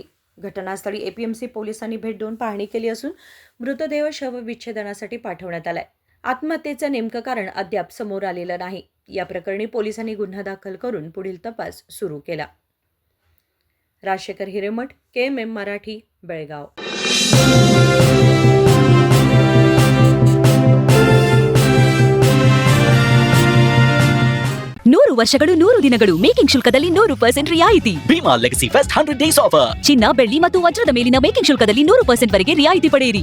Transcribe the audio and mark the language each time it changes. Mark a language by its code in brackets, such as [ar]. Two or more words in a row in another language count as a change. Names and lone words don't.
[mr] घटनास्थळी एपीएमसी पोलिसांनी भेट देऊन पाहणी केली असून मृतदेह शवविच्छेदनासाठी पाठवण्यात आलाय. आत्महत्येचं नेमकं कारण अद्याप समोर आलेलं नाही. या प्रकरणी पोलिसांनी गुन्हा दाखल करून पुढील तपास सुरू केला. राजशेखर हिरेमठ, KMM मराठी, बेळगाव. [kn] ನೂರು ವರ್ಷಗಳು 100 ದಿನಗಳು ಮೇಕಿಂಗ್ ಶುಲ್ಕದಲ್ಲಿ 100% ರಿಯಾಯಿತಿ. [en] Bhima Legacy Fest 100 days offer. [kn] ಚಿನ್ನ, ಬೆಳ್ಳಿ ಮತ್ತು ವಜ್ರದ ಮೇಲಿನ ಮೇಕಿಂಗ್ ಶುಲ್ಕದಲ್ಲಿ 100% ವರೆಗೆ ರಿಯಾಯಿತಿ ಪಡೆಯಿರಿ.